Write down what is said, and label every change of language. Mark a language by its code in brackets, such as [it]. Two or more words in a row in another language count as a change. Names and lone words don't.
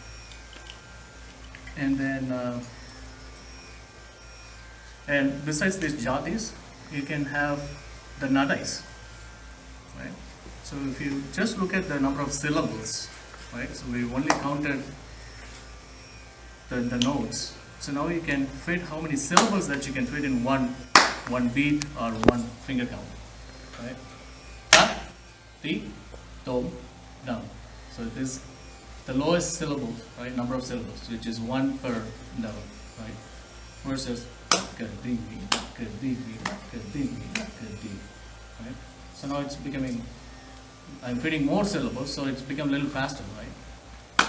[en] And then, and besides these jatis, you can have the nadais, right? So if you just look at the number of syllables, right? So we only counted the notes. So now you can fit how many syllables that you can fit in one beat or one finger count, right? Ta, ti, tom, dum. So it is the lowest syllables, right? Number of syllables, which is one per note, right? Versus right? So now it's becoming, I'm fitting more syllables, so it's become a little faster, right?